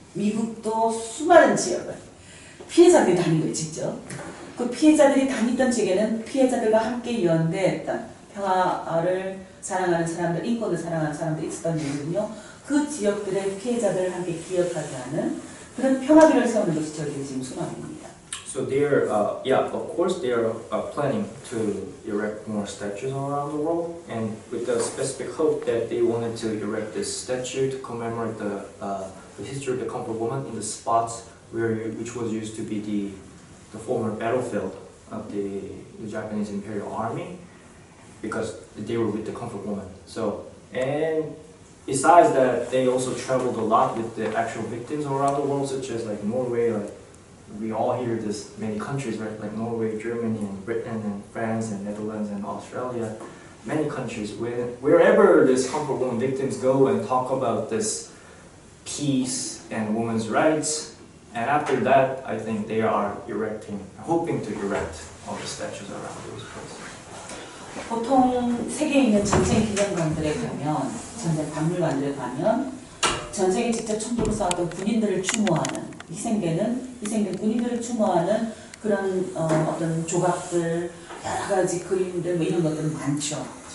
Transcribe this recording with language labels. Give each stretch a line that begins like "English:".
Korean: 미국도 수많은 지역을 피해자들이 다닌 거예요, 직접. 그 피해자들이 다니던 지역에는 피해자들과 함께 연대했던 평화를 사랑하는 사람들, 인권을 사랑하는 사람들이 있었던 이유는요, 그 지역들의 피해자들을 함께 기억하게 하는 그런 평화비를 세우는 것이 저희들의 지금 소망입니다.
English: So they're, of course they're planning to erect more statues around the world, and with the specific hope that they wanted to erect this statue to commemorate the history of the comfort woman in the spots which was used to be the former battlefield of the Japanese Imperial Army, because they were with the comfort woman. So, and besides that, they also traveled a lot with the actual victims around the world, such as like Norway, like we all hear this many countries, right? Like Norway, Germany, and Britain, and France, and Netherlands, and Australia. Many countries, wherever these comfort woman victims go and talk about this peace and women's rights, and after that, I think they are hoping to erect all the statues around those places.
Korean: 보통 세계에 있는 전쟁 기념관들에 가면, 전쟁 박물관들에 가면 전쟁에 직접 총독을 싸웠던 군인들을 추모하는, 희생된 군인들을 추모하는 그런 어떤 조각들, 여러 가지 그림들 이런 것들은 많죠.